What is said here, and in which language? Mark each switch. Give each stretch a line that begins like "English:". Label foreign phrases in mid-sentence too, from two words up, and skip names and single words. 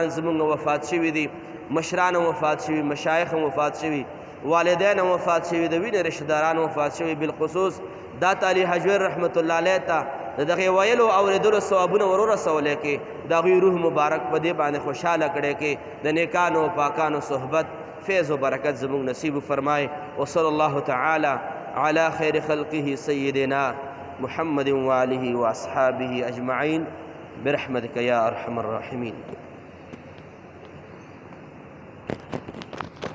Pashto: زمونږ وفات شوي دي مشران وفات شوي مشایخ وفات شوي والدین وفات شوي د وینې رشتہ داران وفات شوي بالخصوص داتا علی حجویر
Arabic: رحمت الله علیه
Pashto: ته د دغې ویلو اورېدلو ثوابونه ورورسولی کې د هغوی روح مبارک په دې باندې خوشحاله کړی کې د نیکانو پاکانو صحبت فیض و برکت زموږ نصیب فرمای
Arabic: وصلی الله تعالی علی خیر خلقه سیدنا محمد وآله واصحابه اجمعین برحمتك یا ارحم الراحمین